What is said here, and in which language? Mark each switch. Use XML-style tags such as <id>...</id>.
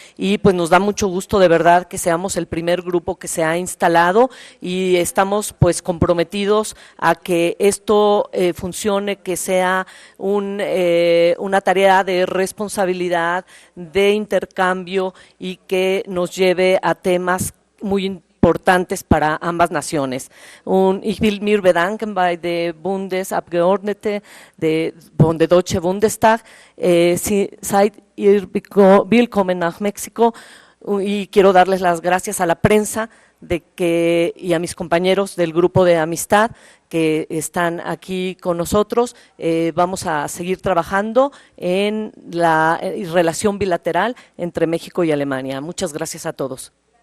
<es>y pues nos da mucho gusto de verdad que seamos el primer grupo que se ha instalado y estamos pues comprometidos a que esto funcione, que sea una tarea de responsabilidad, de intercambio y que nos lleve a temas muy importantes para ambas naciones.</es> <de>Ich will mir bedanken bei der Bundesabgeordnete von der Deutsche Bundestag. Seid ihr willkommen nach México,</de> <es>y quiero darles las gracias a la prensa y a mis compañeros del grupo de amistad que están aquí con nosotros. Vamos a seguir trabajando en la relación bilateral entre México y Alemania. Muchas gracias a todos.</es>